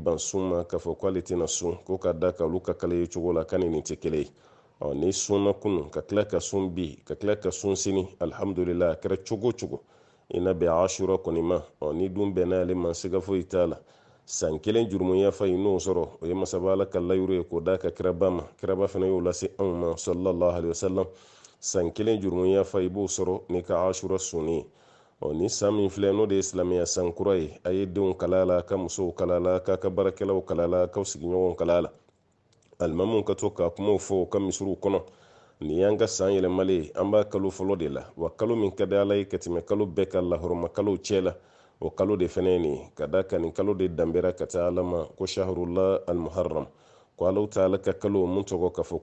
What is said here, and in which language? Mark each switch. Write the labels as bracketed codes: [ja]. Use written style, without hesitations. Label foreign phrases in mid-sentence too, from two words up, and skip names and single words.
[bm] ban sun ma k'a fɔ k'ale tɛna sun ko ka da ka olu ka kale ye cogo la ka nin tɛ kelen ye ni sunna kunun ka tila ka sun bi ka tila ka sun sini alhamdulillah a kɛra cogo cogo i na bɛn ashura kɔni ma ni dun bɛnna ale ma siga foyi t'a la san kelen jurumunya fa n'o sɔrɔ o ye masaba ala ka layuru ye k'o da ka kiraba ma kiraba fana y'o lase anw ma [ar] صلى الله عليه وسلم [bm] san kelen jurumunya fa i b'o sɔrɔ n'i ka ashura sunni ni san min filɛ n'o de ye silamɛya san kura ye a ye denw kala la ka musow kala la k'a ka baarakɛlaw kala la k'aw sigiɲɔgɔnw kala la alimamuw ka to ka kumaw fɔ u ka misiriw kɔnɔ nin y'an ka san yɛlɛmalen an b'a kalo fɔlɔ de la wa kalo min ka di ala ye ka tɛmɛ kalo bɛɛ ka lahɔrɔma kalow cɛ la o kalo de fɛnɛ nin ka da ka nin kalo de danbera ka taa ala ma ko [ar] شهر الله المحرم [bm] ko alaw ta ala ka kalo mun tɔgɔ ka fɔ